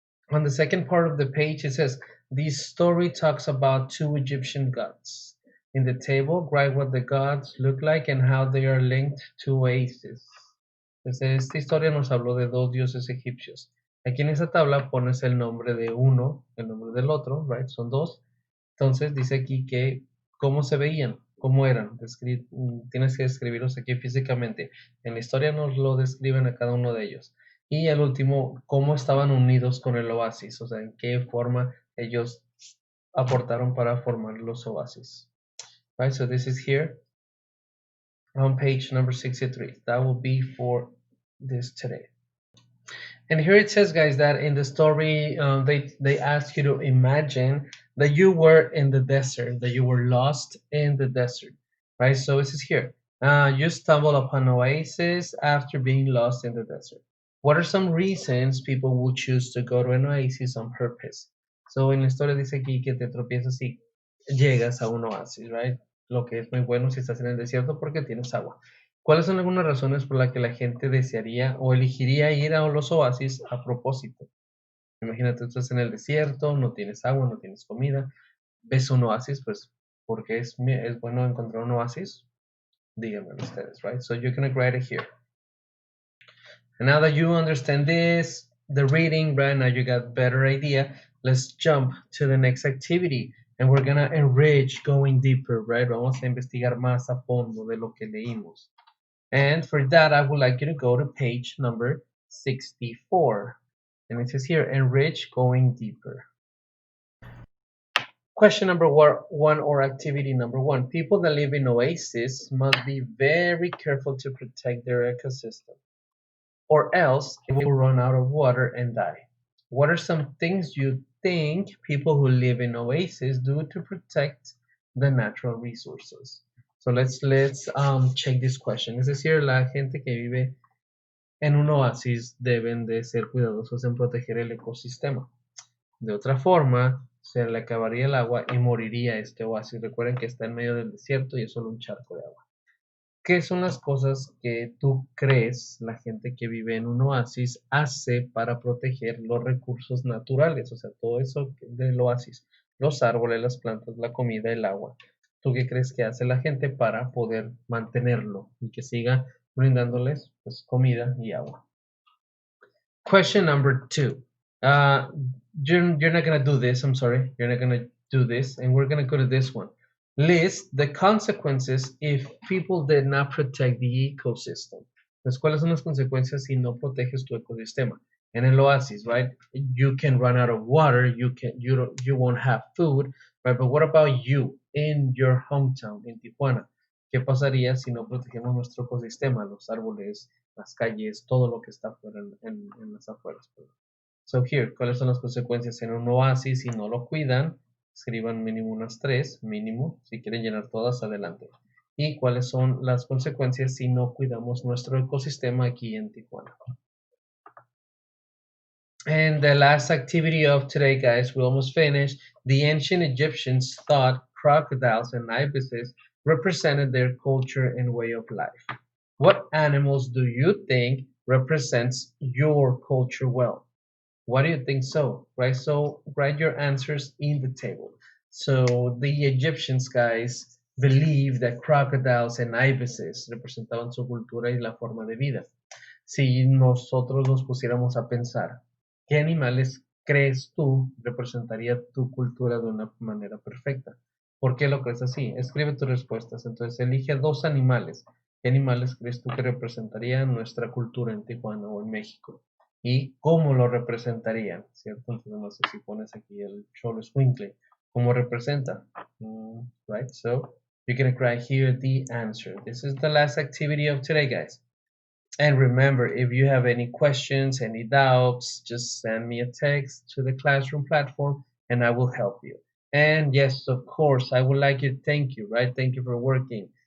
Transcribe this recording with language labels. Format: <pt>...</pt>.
<en>On the second part of the page, it says, this story talks about two Egyptian gods. In the table, write what the gods look like and how they are linked to oasis.</en> <es>Entonces, esta historia nos habló de dos dioses egipcios. Aquí en esta tabla pones el nombre de uno, el nombre del otro, right? Son dos. Entonces dice aquí que cómo se veían. ¿Cómo eran? Tienes que describirlos aquí físicamente. En la historia nos lo describen a cada uno de ellos. Y el último, cómo estaban unidos con el oasis, o sea, en qué forma ellos aportaron para formar los oasis.</es> <en>Right, so this is here on page number 63. That will be for this today. And here it says, guys, that in the story, they ask you to imagine that you were in the desert, that you were lost in the desert, right? So this is here. You stumble upon oasis after being lost in the desert. What are some reasons people would choose to go to an oasis on purpose?</en> <es>So en la historia dice aquí que te tropiezas y llegas a un oasis, right? Lo que es muy bueno si estás en el desierto porque tienes agua. ¿Cuáles son algunas razones por las que la gente desearía o elegiría ir a los oasis a propósito? Imagínate, estás en el desierto, no tienes agua, no tienes comida, ves un oasis, pues, porque es bueno encontrar un oasis? Díganme ustedes, right?</es> <en>So you're going to write it here. And now that you understand this, the reading, right, now you got better idea, let's jump to the next activity. And we're going to enrich going deeper, right?</en> <es>Vamos a investigar más a fondo de lo que leímos.</es> <en>And for that, I would like you to go to page number 64. And it says here, enrich going deeper. Question number one or activity number one. People that live in oases must be very careful to protect their ecosystem, or else it will run out of water and die. What are some things you think people who live in oases do to protect the natural resources? So let's check this question.</en> <es>Es decir, la gente que vive en un oasis deben de ser cuidadosos en proteger el ecosistema. De otra forma, se le acabaría el agua y moriría este oasis. Recuerden que está en medio del desierto y es solo un charco de agua. ¿Qué son las cosas que tú crees la gente que vive en un oasis hace para proteger los recursos naturales? O sea, todo eso del oasis, los árboles, las plantas, la comida, el agua. ¿Tú qué crees que hace la gente para poder mantenerlo y que siga brindándoles pues, comida y agua?</es> <en>Question number two. You're not going to do this. I'm sorry. You're not going to do this. And we're going to go to this one. List the consequences if people did not protect the ecosystem.</en> <es>Entonces, ¿cuáles son las consecuencias si no proteges tu ecosistema? En el oasis,</es> <en>right? You can run out of water. You won't have food, right? But what about you in your hometown, in Tijuana?</en> <es>¿Qué pasaría si no protegemos nuestro ecosistema, los árboles, las calles, todo lo que está afuera en las afueras?</es> <en>So here,</en> <es>¿cuáles son las consecuencias en un oasis si no lo cuidan? Escriban mínimo unas 3, mínimo. Si quieren llenar todas, adelante. ¿Y cuáles son las consecuencias si no cuidamos nuestro ecosistema aquí en Tijuana?</es> <en>And the last activity of today, guys, we almost finished. The ancient Egyptians thought crocodiles and ibises represented their culture and way of life. What animals do you think represents your culture well? Why do you think so? Right? So write your answers in the table. So the Egyptians, guys, believe that crocodiles and ibises</en> <es>representaban su cultura y la forma de vida. Si nosotros nos pusiéramos a pensar, ¿qué animales crees tú representaría tu cultura de una manera perfecta? ¿Por qué lo crees así? Escribe tus respuestas. Entonces elige 2 animales. ¿Qué animales crees tú que representarían nuestra cultura en Tijuana o en México? ¿Y cómo lo representarían? ¿Cierto? Entonces no sé si pones aquí el cholo escuincle. ¿Cómo representa? Right?</es> <en>So you're going to write here the answer. This is the last activity of today, guys. And remember, if you have any questions, any doubts, just send me a text to the classroom platform and I will help you. And yes, of course, I would like to thank you, right? Thank you for working.</en>